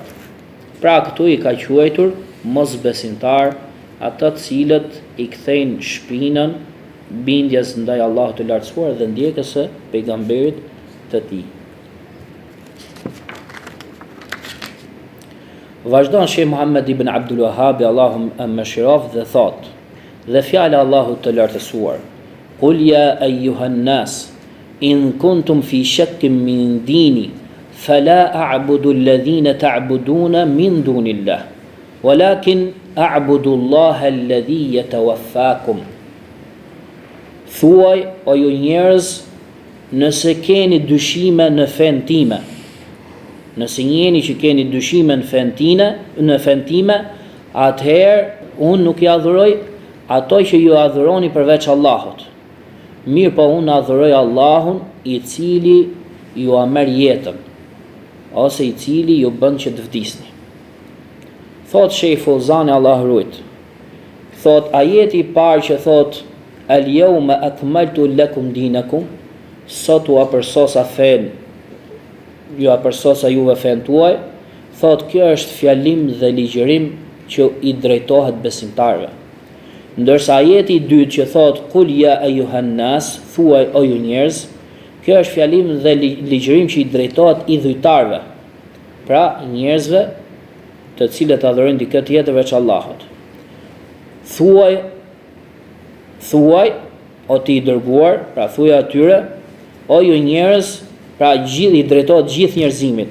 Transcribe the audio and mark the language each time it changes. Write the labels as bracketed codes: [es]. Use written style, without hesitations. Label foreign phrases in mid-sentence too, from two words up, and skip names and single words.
[sq] Pra këtu i ka quajtur mosbesimtar ata të cilët i kthejnë shpinën bindjes ndaj Allahut të lartësuar dhe ndjekjes së pejgamberit të tij. Vazhdon Sheh Muhammed ibn Abdul Wahhab, Allahu e mëshiroft, dhe thot: dhe fjala Allahut të lartësuar: [ar] قل يا أيها الناس إن كنتم في شك من ديني فلا أعبد الذين تعبدون من دون الله ولكن أعبد الله الذي يتوفاكم. [sq] Thuaj o ju njerëz, nëse keni dyshime në fen time, nëse jeni që keni dyshime në fen time, atëherë unë nuk i adhuroj ato që ju adhuroni përveç Allahut. Mirë po unë adhuroj Allahun i cili ju a merr jetën, ose i cili ju bën që të vdisni. Thot Sheikh Fawzani, Allah rujt, thot ajeti i parë që thot [ar] اليوم أكملت لكم دينكم, [sq] sot u apërsosa fen, ju apërsosa juve fen tuaj, thot kjo është fjalim dhe ligjërim që i drejtohet besimtarve. Ndërsa ajeti i dytë që thot [ar] قل يا أيها الناس, [sq] thuaj o ju njerëz, kjo është fjalim dhe ligjërim që i drejtohet idhujtarve, pra njerëzve të cilët adhurojnë dikë tjetër veç Allahut. Thuaj o ti i dërguar, pra thuaj atyre, o ju njerëz, pra i drejtohet gjithë njerëzimit.